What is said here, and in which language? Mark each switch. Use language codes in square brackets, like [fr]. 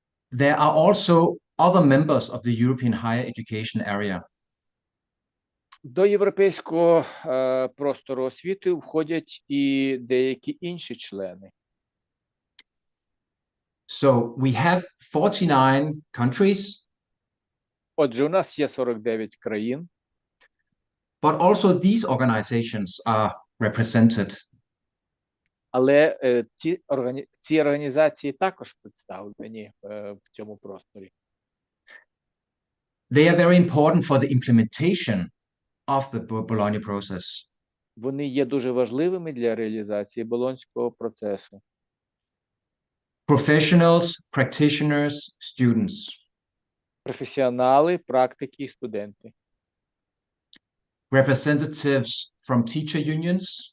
[en] There are also other members of the European higher education area. [uk] До європейського простору освіти входять і деякі інші члени. [en] So we have 49 countries, [uk] Отже, у нас є 49 країн, [en] but also these organizations are represented. [uk] але ці організації також представлені в цьому просторі. [en] They are very important for the implementation of the Bologna process. [uk] Вони є дуже важливими для реалізації Болонського процесу. [en] Professionals, practitioners, students. [uk] Професіонали, практики і студенти. [en] Representatives from teacher unions.